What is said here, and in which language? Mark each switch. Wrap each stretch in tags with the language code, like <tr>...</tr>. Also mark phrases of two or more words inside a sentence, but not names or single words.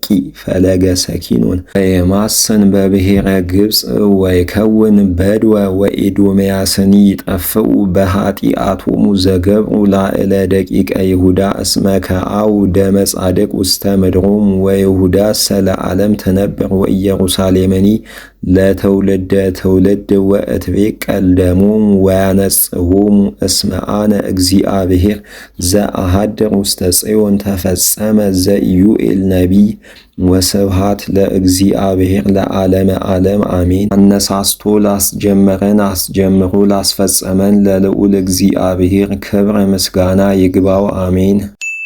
<gez>ፈለገ ሰኪኑን ወይማስን በብሔረ ግብፅ ወይከውን በድወ ወኢዶምያስኒ ይጠፍኡ በኃጢአቶሙ ዘገብሩ ላዕለ ደቂቀ ይሁዳ እስመ ከአው ደመ ጻድቅ ውስተ ምድሮሙ ወይሁዳ ለዓለም ትነብር ወኢየሩሳሌምኒ ለትውልደ ትውልድ ወእትቤቀል ደሞሙ ወያነጽሆሙ እስመ አነ እግዚአብሔር ዘአሐድር ውስተ ጽዮን ተፈጸመ ዘኢዩኤል ነቢይ ወስብሐት ለእግዚአብሔር ለዓለመ ዓለም አሜን።</gez> <am>አነሳስቶ ላስጀመረን አስጀምሮ ላስፈጸመን ለልዑል እግዚአብሔር ክብር ምስጋና ይግባው አሜን።</am>